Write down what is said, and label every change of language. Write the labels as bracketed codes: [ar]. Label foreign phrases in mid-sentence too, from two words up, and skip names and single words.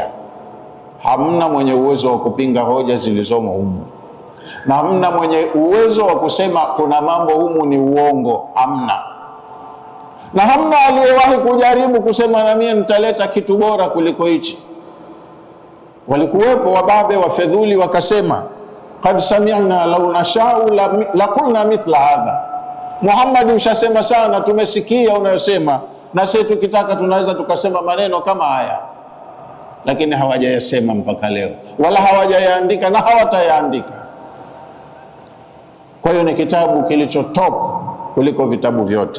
[sw] Hamna mwenye uwezo wa kupinga hoja zilizomo humu, na hamna mwenye uwezo wa kusema kuna mambo humu ni uongo, hamna. Na hamna aliyewahi kujaribu kusema na mimi nitaleta kitu bora kuliko hichi. Walikuwepo wababe wafedhuli wakasema, [ar] قد سمعنا لو نشاء لقلنا مثل هذا. [sw] Muhammad, ushasema sana, tumesikia unayosema, na sisi tukitaka tunaweza tukasema maneno kama haya. Lakini hawajayasema mpaka leo, wala hawajayaandika na hawatayaandika. Kwa hiyo ni kitabu kilicho top kuliko vitabu vyote.